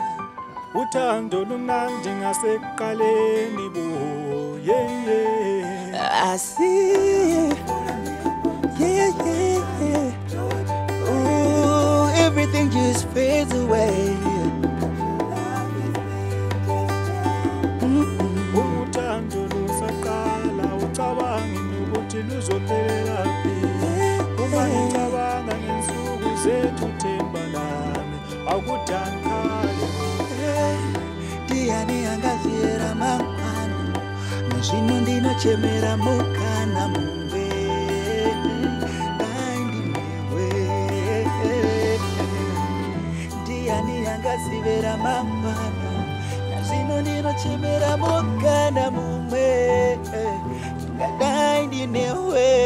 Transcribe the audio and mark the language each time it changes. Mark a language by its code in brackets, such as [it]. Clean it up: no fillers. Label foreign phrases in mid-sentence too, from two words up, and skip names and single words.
[zu] uthando lumnandi ngasekuqaleni bo [en] asi Ooh, everything just fades away. [zu] uthando lusaqala ucabangi nokuthi luzophelela phi uma ngicabanga ngensuku zethu themba lami akudankale [sn] Diani angazira mangwana Mzvino ndinochemera mukana mumbe Ndaindinewe Diani angazira mangwana Mzvino ndinochemera mukana mumbe Ndaindinewe